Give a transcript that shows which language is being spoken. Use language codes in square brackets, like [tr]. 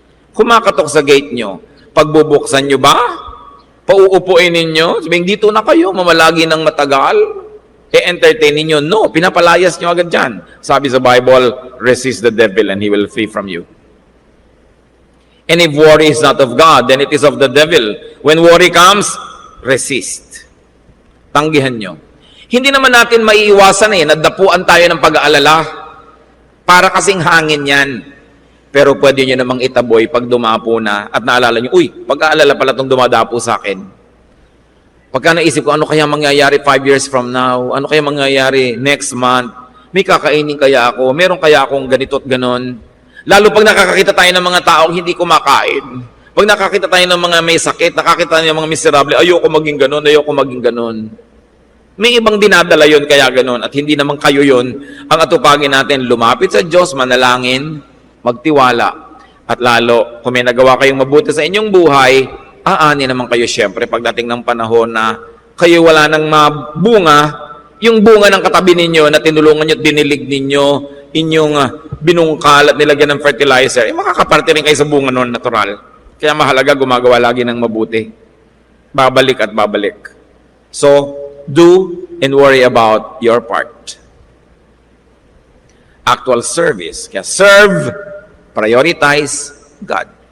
[tl] Kumakatok sa gate nyo, pagbubuksan nyo ba? Pauupuin ninyo? Sabihin, dito na kayo, mamalagi ng matagal. E-entertain ninyo? No, pinapalayas nyo agad dyan. Sabi sa [en] Bible, resist the devil and he will flee from you. And if worry is not of God, then it is of the devil. When worry comes, resist. [tl] Tanggihan nyo. Hindi naman natin maiiwasan nadapuan tayo ng pag-aalala. Para kasing hangin yan. Pero pwede nyo namang itaboy pag dumapo na at naalala nyo, uy, pag-aalala pala itong dumadapo sa akin. Pagka naisip ko, ano kaya mangyayari [en] 5 years from now? [tl] Ano kaya mangyayari [en] next month? [tl] May kakainin kaya ako? Meron kaya akong ganito at ganon? Lalo pag nakakakita tayo ng mga taong hindi kumakain. Pag nakakita tayo ng mga may sakit, nakakita tayo ng mga miserable, ayoko maging ganon, ayoko maging ganon. May ibang dinadala yon kaya ganon at hindi naman kayo yon ang atupagin natin. Lumapit sa Diyos, manalangin, magtiwala. At lalo, kung may nagawa kayong mabuti sa inyong buhay, aani naman kayo siyempre pagdating ng panahon na kayo wala nang mabunga, yung bunga ng katabi ninyo na tinulungan nyo at dinilig ninyo, inyong binungkal at nilagyan ng fertilizer, makakaparte rin kayo sa bunga noon natural. Kaya mahalaga gumagawa lagi ng mabuti. Babalik at babalik. [en] So, do and worry about your part. Actual service. Kaya serve, prioritize God.